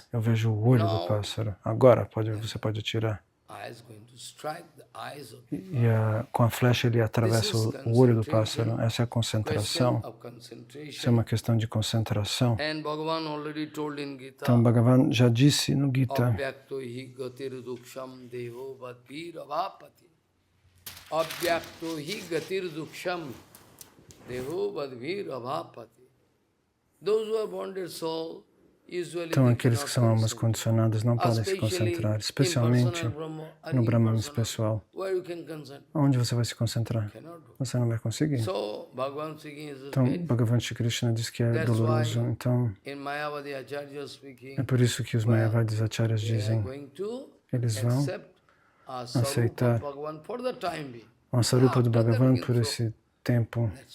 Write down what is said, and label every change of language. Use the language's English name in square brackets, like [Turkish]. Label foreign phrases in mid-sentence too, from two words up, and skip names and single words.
[Portuguese] Eu vejo o olho do pássaro. Agora você pode atirar. Com a flecha ele atravessa o olho do pássaro. Essa é a concentração. Isso é uma questão de concentração. Então, Bhagavan já disse no Gita, [Sanskrit] अव्यक्ता हि गतिर् दुःखं देह वद्भिर् अवाप्यते. [English] Those who are bonded soul usually [Portuguese] então, aqueles que são almas condicionadas não podem se concentrar, especialmente no Brahman pessoal. Onde você vai se concentrar? Você não vai conseguir. Então, Bhagavan Shri Krishna diz que é doloroso. Então, é por isso que os Mayavadis Acharyas dizem, eles vão aceitar a Sarupa do Bhagavan por esse tempo.